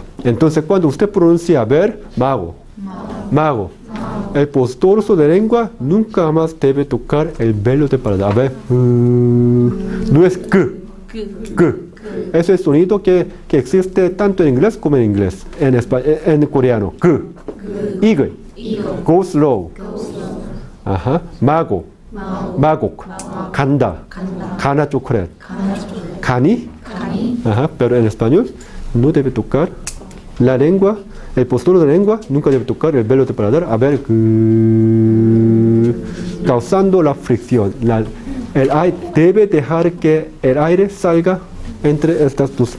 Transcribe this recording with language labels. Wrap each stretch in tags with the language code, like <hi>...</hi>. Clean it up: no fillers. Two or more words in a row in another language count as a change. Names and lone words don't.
<es>Entonces, cuando usted pronuncia ver, mago, mago, el postdorso de la lengua nunca más debe tocar el velo del paladar. A ver, no es que. Ese es el sonido que existe tanto en inglés como en inglés, en coreano.</es> <ko>그.</ko> <en>eagle. Go slow.</en> <es>Ajá. mago.</es> <ko>마곡. 간다. 가나 초콜릿. 가니.</ko> <es>Ajá. Pero en español no debe tocar la lengua, el postdorso de la lengua nunca debe tocar el velo del paladar. A ver, causando la fricción. El aire debe dejar que el aire salga entre estas dos.</es>